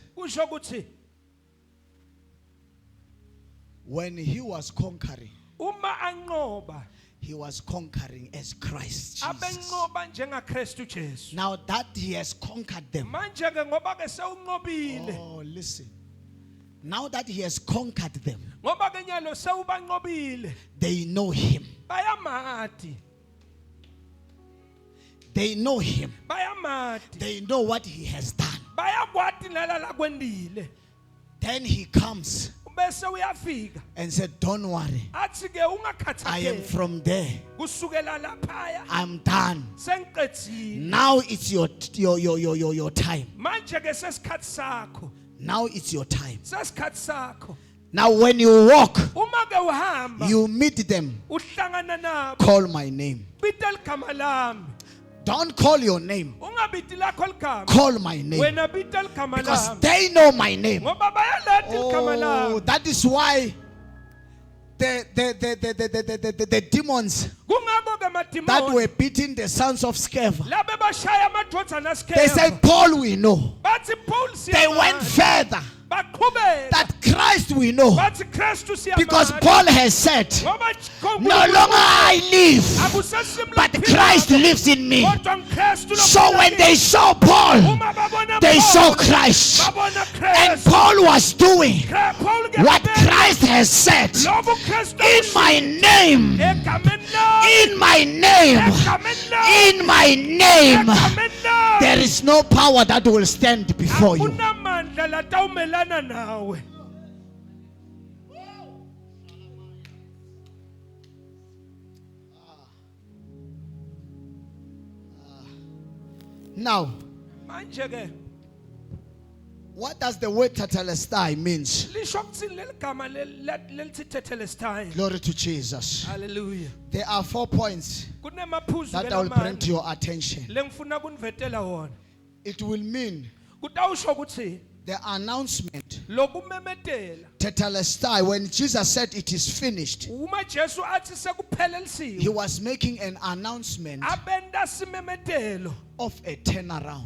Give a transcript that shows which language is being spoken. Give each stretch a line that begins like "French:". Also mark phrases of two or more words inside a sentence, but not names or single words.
Swati: Kusho ukuthi
English: when he was conquering,
Swati: uma anqoba
English: he was conquering as Christ Jesus.
Swati: abenqoba njengaKristu Jesu.
English: Now that he has conquered them.
Swati: Manje ke ngoba ke sewunqobile.
English: Oh, listen. Now that he has conquered them,
Swati: Ngoba ke nyalo sewubanqobile.
English: they know him.
Swati: Bayamati.
English: They know him.
Swati: Bayamati.
English: They know what he has done.
Swati: Bayakwati nalala kwendile.
English: Then he comes
Swati: Bese uyafika.
English: and said, don't worry.
Swati: Athi ke
English: I am
Swati: ungakhathazeki.
English: from there.
Swati: Kusukela laphaya
English: I'm done.
Swati: sengiqedile.
English: Now it's your time.
Swati: Manje ke sesikhathi sakho.
English: Now it's your time.
Swati: Sesikhathi sakho.
English: Now when you walk,
Swati: Uma ke uhamba
English: you meet them.
Swati: uhlangana nabo.
English: Call my name.
Swati: Bita ligama lami.
English: Don't call your name.
Swati: Ungabiti lakho ligama.
English: Call my name.
Swati: Wena bita ligama
English: Because
Swati: lami.
English: they know my name.
Swati: Ngoba bayalati ligama
English: Oh,
Swati: lami.
English: that is why the demons
Swati: Kungako ke
English: that
Swati: madimoni.
English: were beating the sons of Sceva,
Swati: Labe bashaya amadodana
English: they
Swati: aSikeva.
English: said, Paul we know.
Swati: Bathi Paul
English: They went
Swati: siyamazi.
English: further.
Swati: Baqhubeka.
English: That Christ we know.
Swati: Bathi Kristu siyamazi.
English: Because Paul has said,
Swati: Ngoba
English: no longer I live,
Swati: akusesimlo
English: but
Swati: kuphila
English: Christ
Swati: ngakho.
English: lives in me.
Swati: Kodwa uKristu lo
English: So
Swati: phila
English: when
Swati: kimi.
English: they saw Paul,
Swati: Uma babona
English: they
Swati: Paul,
English: saw Christ.
Swati: babona
English: And
Swati: Kristu.
English: Paul was doing
Swati: Paul ke
English: what
Swati: babena
English: Christ has said.
Swati: lokho Kristu
English: In my name,
Swati: egameni lami.
English: in my name,
Swati: Egameni lami.
English: in my name,
Swati: Egameni lami.
English: there is no power that will stand before you.
Swati: Akunamandla latawumelana nawe.
English: Now,
Swati: Manje ke
English: what does the word tetelestai means?
Swati: lisho kuthini leli gama lelithi tetelestai.
English: Glory to Jesus. Hallelujah. There are 4 points
Swati: Kunemaphuzu
English: that I will bring to your attention.
Swati: lengifuna kunivetela wona.
English: It will mean
Swati: Kutawusho ukuthi
English: the announcement,
Swati: lokumemetela.
English: tetelestai, when Jesus said it is finished,
Swati: Uma Jesu athi sekuphelelisiwe.
English: he was making an announcement
Swati: Abenda simemetelo
English: of a turnaround.